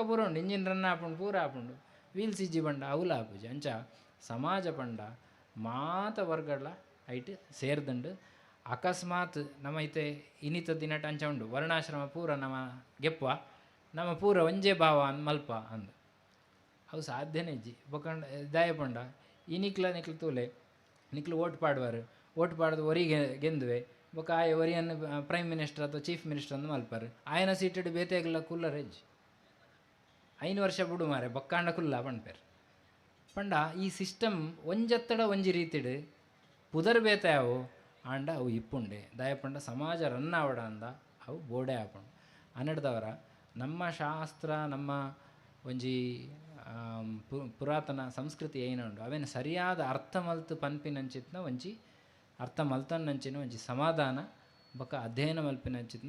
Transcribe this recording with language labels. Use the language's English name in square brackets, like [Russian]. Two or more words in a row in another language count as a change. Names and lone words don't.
[Tulu] ಪೂರ ಉಂಡು [English] engine run [Tulu] ಆಪುಂಡು ಪೂರ ಆಪುಂಡು ವೀಲ್ಸ್ ಇಜ್ಜಿ ಬಂಡ ಅವಲ ಆಪುಜಿ ಅಂಚ ಸಮಾಜ ಪಂಡ ಮಾತ ವರ್ಗಡ್ಲ ಐಟ್ ಸೇರ್ದಂಡು ಅಕಸ್ಮಾತ್ ನಮ್ಮ ಐತೆ ಇನಿತ ದಿನಟ ಅಂಚ ಉಂಡು ವರ್ಣಾಶ್ರಮ ಪೂರ ನಮ್ಮ ಗೆಪ್ಪ ನಮ್ಮ ಪೂರ ಒಂಜೇ ಭಾವ ಅಂದ್ ಮಲ್ಪ ಅಂದು ಅವು ಸಾಧ್ಯನೇ ಇಜ್ಜಿ ಬೊಕಂಡ ದಾಯ ಪಂಡ ಈ ನಿಕ್ಲ ತೂಲೆ ನಿಕ್ಲು ಓಟ್ ಪಾಡುವರು ಓಟ್ ಪಾಡ್ದು ಒರಿಗೆ ಗೆಂದುವೆ ಬೊಕ ಆಯ ಒರಿಯನ್ನು [English] prime minister [Tulu] ಅಥವಾ [English] chief minister [Tulu] ಅಂದು ಮಲ್ಪಾರು ಆಯನ ಸೀಟೆಡ್ ಬೇತೆಗ್ಲ ಕುಲ್ಲರ್ ಹೆಜ್ಜಿ 5 ವರ್ಷ ಬಿಡು ಮಾರೆ ಬೊಕ್ಕಾಂಡ ಕುಲ್ಲ ಪಣ್ಪೇರು ಪಂಡ ಈ ಸಿಸ್ಟಮ್ ಒಂಜತ್ತಡ ಒಂಜಿ ರೀತಿಡ್ ಪುದರ್ ಬೇತೆ ಅವು ಆಂಡ ಅವು ಇಪ್ಪುಂಡೆ ದಾಯಪಂಡ ಸಮಾಜ ರನ್ ಆವಡ ಅಂದ ಅವು ಬೋಡೆ ಆಪುಂಡು ಅನ್ನಡ್ದವರ ನಮ್ಮ ಶಾಸ್ತ್ರ ನಮ್ಮ ಒಂಜಿ ಪುರಾತನ ಸಂಸ್ಕೃತಿ ಏನುಂಡು ಅವೇನು ಸರಿಯಾದ ಅರ್ಥ ಮಲ್ತು ಪನ್ಪಿನಂಚಿತ್ನ ಒಂಜಿ ಅರ್ಥ ಮಲ್ತನ್ನಂಚಿನ ಒಂಜಿ ಸಮಾಧಾನ ಬೊಕ್ಕ ಅಧ್ಯಯನ ಮಲ್ಪಿನಂಚಿತ್ನ